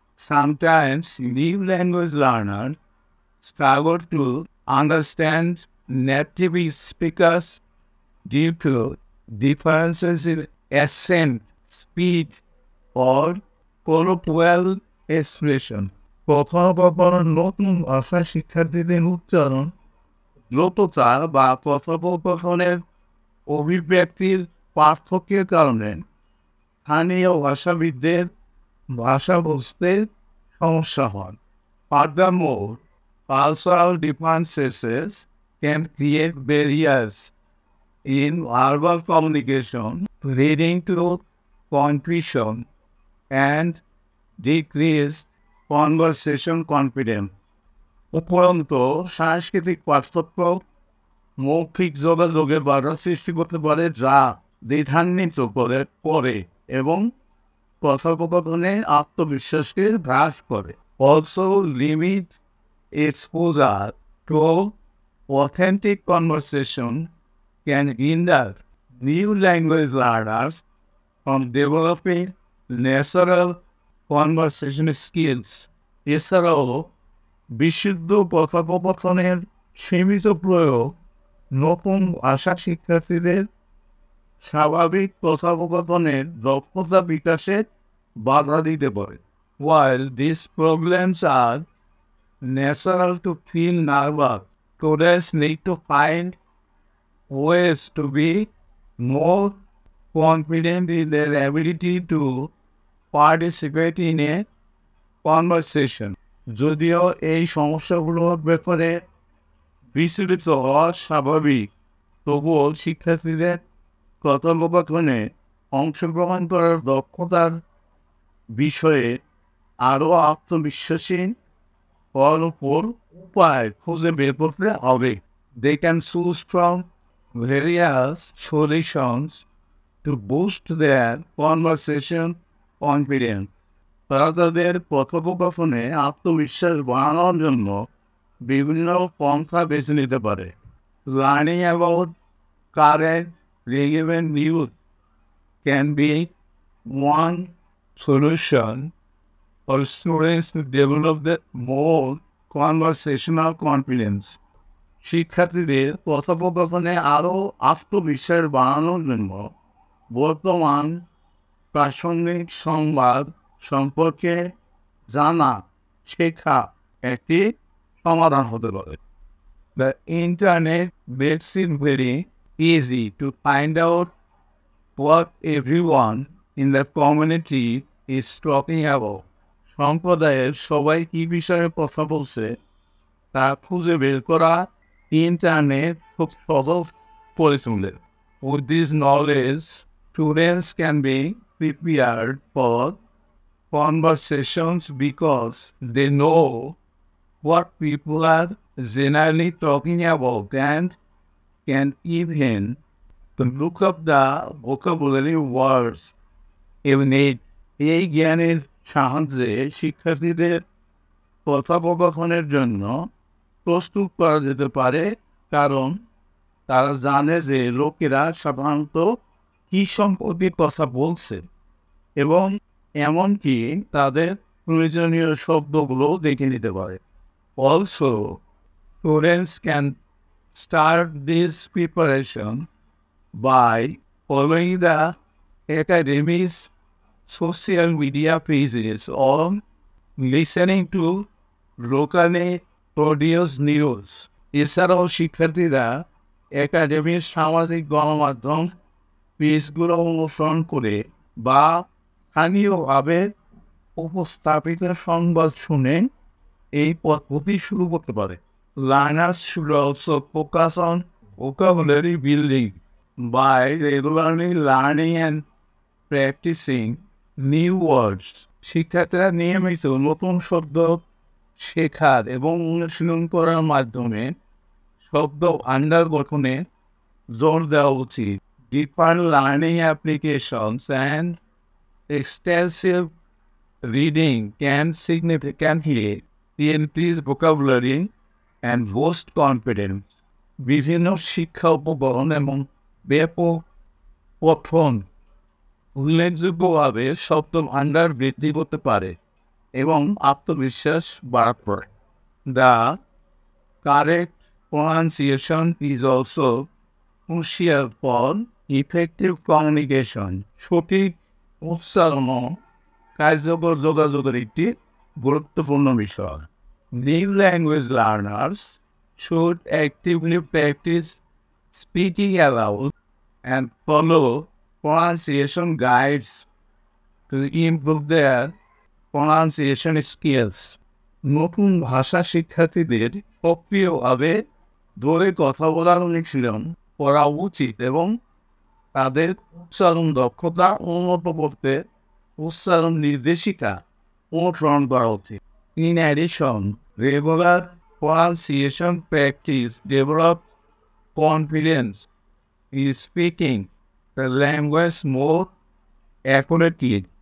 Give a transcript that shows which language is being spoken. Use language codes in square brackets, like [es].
[en] Sometimes new language learners struggle to understand native speakers due to differences in accent, speed, or colloquial expression. [bn] কখনো নতুন ভাষা শিক্ষার্থীদের উচ্চারণ, দ্রুততা বা কথোপকথনের অভিব্যক্তির পার্থক্যের কারণে স্থানীয় ভাষাবিদদের ভাষা বুঝতে সমস্যা হয়। [en] Furthermore, cultural differences can create barriers in verbal communication, leading to confusion and decreased conversation confidence. [bn] উপরন্তু, সাংস্কৃতিক পার্থক্য মৌখিক যোগাযোগে বাধা সৃষ্টি করতে পারে, যা দ্বিধান্বিত করে এবং কথোপকথনে আত্মবিশ্বাসকে হ্রাস করে। [en] Also, limit exposure to authentic conversation can hinder new language learners from developing natural conversation skills. [bn] এছাড়াও বিশুদ্ধ কথোপকথনের সীমিত প্রয়োগ নতুন ভাষা শিক্ষার্থীদের স্বাভাবিক কথোপকথনের দক্ষতা বিকাশে বাধা দিতে পারে। [en] While these problems are natural to feel nervous, students need to find ways to be more confident in their ability to participate in a conversation. [bn] যদিও এই সমস্যাগুলোর ব্যাপারে বিচলিত হওয়া স্বাভাবিক, তবুও শিক্ষার্থীদের কথোপকথনে অংশগ্রহণ করার দক্ষতার বিষয়ে আরও আত্মবিশ্বাসী হওয়ার উপর উপায় খুঁজে বের করতে হবে। [en] They can choose from various solutions to boost their conversation confidence. [bn] তারা তাদের কথোপকথনে আত্মবিশ্বাস বাড়ানোর জন্য বিভিন্ন পন্থা বেছে নিতে পারে। [en] Learning about current relevant news can be one solution for students to develop the more conversational confidence. [bn] শিক্ষার্থীদের কথোপকথনে আরও আত্মবিশ্বাস বাড়ানোর জন্য বর্তমান প্রাসঙ্গিক সংবাদ সম্পর্কে জানা শেখা একটি সমাধান হতে পারে। [en] The internet makes it very easy to find out what everyone in the community is talking about. [bn] সম্প্রদায়ের সবাই কি বিষয়ে কথা বলছে তা খুঁজে বের করা ইন্টারনেট খুব সহজ করে তোলে। [en] With this knowledge, students can be prepared for conversations because they know what people are generally talking about and can even look up the vocabulary words you need. [bn] এই জ্ঞানের সাহায্যে শিক্ষার্থীদের কথোপকথনের জন্য প্রস্তুত করা যেতে পারে, কারণ তারা জানে যে লোকেরা সাধারণত কি সম্পত্তির কথা বলছে এবং এমনকি তাদের প্রয়োজনীয় শব্দগুলো দেখে নিতে পারে। [en] Also students can start this preparation by following the academy's social media pages or listening to locally produced news. [bn] এছাড়াও শিক্ষার্থীরা একাডেমির সামাজিক গণমাধ্যম পেজগুলো অনুসরণ করে বা স্থানীয়ভাবে উপস্থাপিত সংবাদ শুনে এই পদ্ধতি শুরু করতে পারে। [en] Learners should also focus on vocabulary building by regularly learning and practicing new words. [bn] শিক্ষার্থীরা নিয়মিত নতুন শব্দ শেখার এবং অনুশীলন করার মাধ্যমে শব্দ ভান্ডার গঠনে জোর দেওয়া উচিত। [en] Deeper learning applications and extensive reading can significantly increase vocabulary and boost confidence. [bn] বিভিন্ন শিক্ষা উপকরণ এবং ব্যাপক পঠন উল্লেখযোগ্যভাবে শব্দ ভান্ডার বৃদ্ধি করতে পারে এবং আত্মবিশ্বাস বাড়াতে পারে। [en] The correct pronunciation is also crucial for effective communication. [bn] সঠিক উচ্চারণ কার্যকর যোগাযোগের একটি গুরুত্বপূর্ণ বিষয়। [en] New language learners should actively practice speaking aloud and follow pronunciation guides to improve their pronunciation skills. [bn] নতুন ভাষা শিক্ষার্থীদের সক্রিয়ভাবে ধরে কথা বলার অনুশীলন করা উচিত এবং তাদের উচ্চারণ দক্ষতা উন্নত করতে উচ্চারণ নির্দেশিকা অনুসরণ করা উচিত। [en] In addition, regular pronunciation practice develops confidence in speaking the language more accurately.